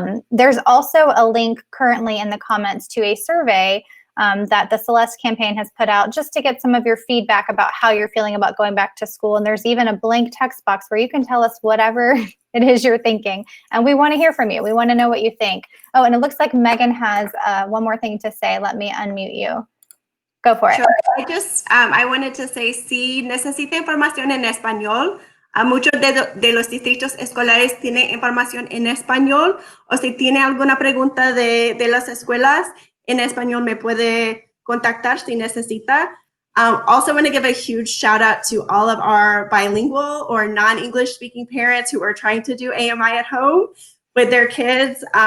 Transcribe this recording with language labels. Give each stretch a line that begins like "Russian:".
English: There's also a link currently in the comments to a survey that the Celeste campaign has put out, just to get some of your feedback about how you're feeling about going back to school. And there's even a blank text box where you can tell us whatever it is you're thinking. And we want to hear from you. We want to know what you think. Oh, and it looks like Megan has one more thing to say. Let me unmute you. Go for it. Sure. I wanted to say,
Spanish: si necesita información en español, muchos de los distritos escolares tienen información en español, o si tiene alguna pregunta de las escuelas, en español me puede contactar si necesita.
English: Also want to give a huge shout out to all of our bilingual or non-English speaking parents who are trying to do AMI at home with their kids.